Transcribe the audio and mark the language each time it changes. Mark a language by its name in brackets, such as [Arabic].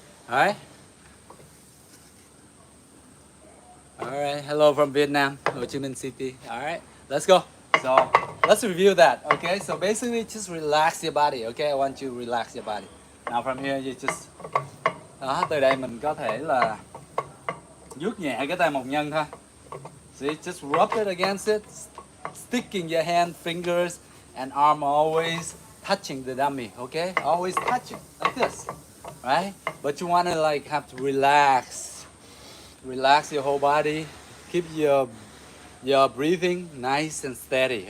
[English] All right. All right. Hello from Vietnam, Ho Chi Minh City. All right. Let's go. So let's review that. Okay. So basically, just relax your body. Okay. I want you to relax your body. Now from here, you just đó. [Vietnamese] Từ đây mình có thể là vuốt nhẹ cái tay một nhân thôi. [English] See, just rub it against it, sticking your hand, fingers, and arm always touching the dummy. Okay, always touching like this, right? But you wanna like have to relax your whole body. Keep your breathing nice and steady.